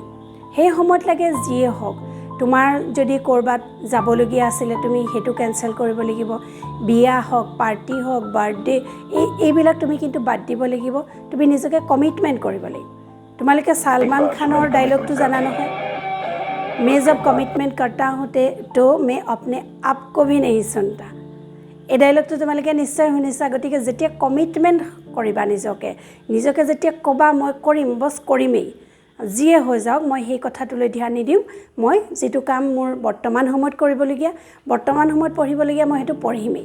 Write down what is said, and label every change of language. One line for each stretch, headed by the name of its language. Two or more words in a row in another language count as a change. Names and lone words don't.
Assamese: সেই সময়ত লাগে যিয়ে হওক, তোমাৰ যদি ক'ৰবাত যাবলগীয়া আছিলে তুমি সেইটো কেঞ্চেল কৰিব লাগিব। বিয়া হওক, পাৰ্টি হওক, বাৰ্থডে, এইবিলাক তুমি কিন্তু বাদ দিব লাগিব। তুমি নিজকে কমিটমেণ্ট কৰিব লাগিব। তোমালোকে ছালমান খানৰ ডাইলগটো জানা নহয়,
Hindi: मैं जब कमिटमेंट करता हूँ तो मैं अपने आप को भी नहीं सुनता।
Assamese: এই ডাইলগটো তোমালোকে নিশ্চয় শুনিছা। গতিকে যেতিয়া কমিটমেণ্ট কৰিবা নিজকে যেতিয়া ক'বা মই কৰিম, বছ কৰিমেই, যিয়ে হৈ যাওক মই সেই কথাটোলৈ ধ্যান নিদিওঁ, মই যিটো কাম মোৰ বৰ্তমান সময়ত কৰিবলগীয়া, বৰ্তমান সময়ত পঢ়িবলগীয়া, মই সেইটো পঢ়িমেই।